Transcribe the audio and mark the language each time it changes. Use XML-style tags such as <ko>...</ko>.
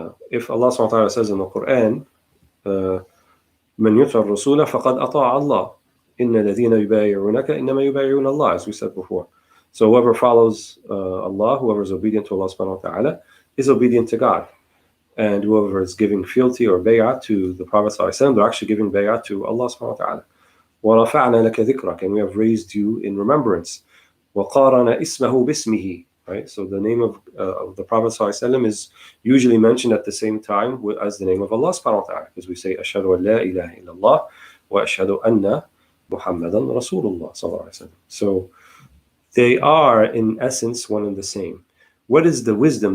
<en>If Allah subhanahu wa ta'ala says in the Quran,</en> <ar>من يطع الرسول فقد أطاع الله إن الذين يبايعونك إنما يبايعون الله,</ar> <en>as we said before. So whoever follows Allah, whoever is obedient to Allah subhanahu wa ta'ala, is obedient to God. And whoever is giving fealty or bay'ah to the Prophet ﷺ, they're actually giving bay'ah to Allah subhanahu wa ta'ala.</en> <ar>وَرَفَعْنَا لَكَ ذِكْرَكَ,</ar> <en>and we have raised you in remembrance.</en> <ar>وَقَارَنَ اسْمَهُ بِاسْمِهِ, right?</ar> <en>So the name of the Prophet ﷺ is usually mentioned at the same time as the name of Allah subhanahu wa ta'ala, because we say</en> <ar>أَشْهَدُ أَن لَا إِلَهَ إِلَّا اللَّهِ وَأَشْهَدُ أَنَّ مُحَمَّدًا رَسُولُ اللَّهِ صلى الله عليه وسلم.</ar> <en>So they are in essence one and the same. What is the wisdom?</en>